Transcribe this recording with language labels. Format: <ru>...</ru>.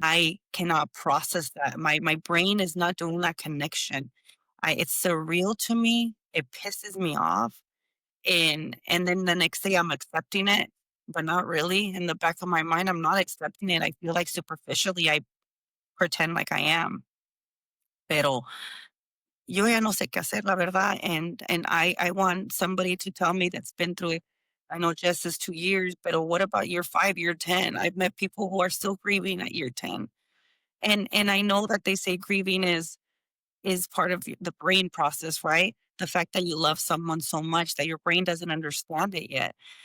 <en>I cannot process that. My brain is not doing that connection. It's surreal to me. It pisses me off. And then the next day I'm accepting it, but not really. In the back of my mind, I'm not accepting it. I feel like superficially I pretend like I am.</en> <es>Pero yo ya no sé qué hacer, la verdad.</es> <en>And I want somebody to tell me that's been through it. I know Jess is 2 years, but what about year 5, year 10? I've met people who are still grieving at year 10. And I know that they say grieving is part of the brain process, right? The fact that you love someone so much that your brain doesn't understand it yet.</en>